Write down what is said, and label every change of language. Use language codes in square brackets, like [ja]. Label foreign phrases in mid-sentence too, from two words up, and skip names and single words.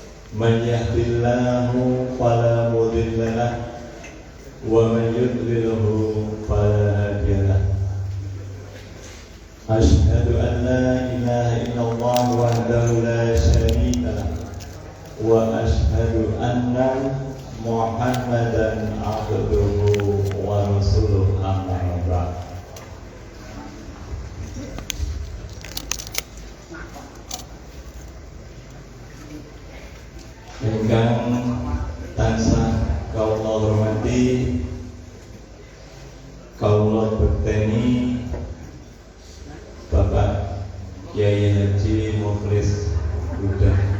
[ar] من يهد الله فلا مضل له ومن يضلله فلا هادي له أشهد أن لا إله إلا الله وحده لا شريك له وأشهد أن محمدا عبده ورسوله أما بعد [jv] ingkang tansah kaula hormati kaula bekteni Bapak Kyai Haji Mukhlis Huda.